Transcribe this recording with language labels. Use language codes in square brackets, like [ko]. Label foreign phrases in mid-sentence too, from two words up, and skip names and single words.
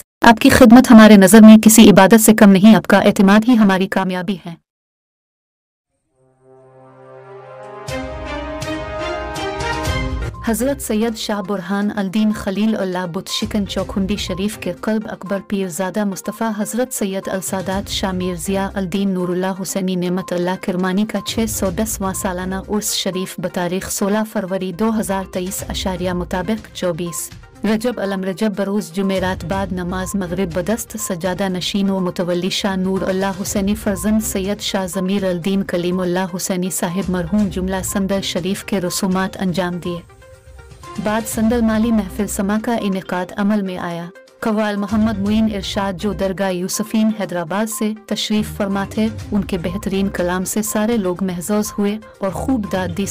[ur] آپ کی خدمت ہمارے نظر میں کسی عبادت سے کم نہیں، آپ کا اعتماد ہی ہماری کامیابی ہے. حضرت سید شاہ برہان الدین خلیل اللہ بت شکن چوکھنڈی شریف کے قلب اکبر پیرزادہ مصطفیٰ حضرت سید السادات شاہ میر ضیاء الدین نور اللہ حسینی نعمت اللہ کرمانی کا 610واں سالانہ عرس شریف بتاریخ 16 فروری 2023 عشاریہ مطابق 24 رجب علم رجب بروز جمعرات بعد نماز مغرب بدست سجادہ نشین و متولی شاہ نور اللہ حسینی فرزند سید شاہ ضمیر الدین کلیم اللہ حسینی صاحب مرحوم جملہ صندل شریف کے رسومات انجام دیے. بعد صندل مالی محفل سماع کا انعقاد عمل میں آیا. قوال محمد معین ارشاد جو درگاہ یوسفین حیدرآباد سے تشریف فرما تھے، ان کے بہترین کلام سے سارے لوگ محظوظ ہوئے اور خوب داد دی.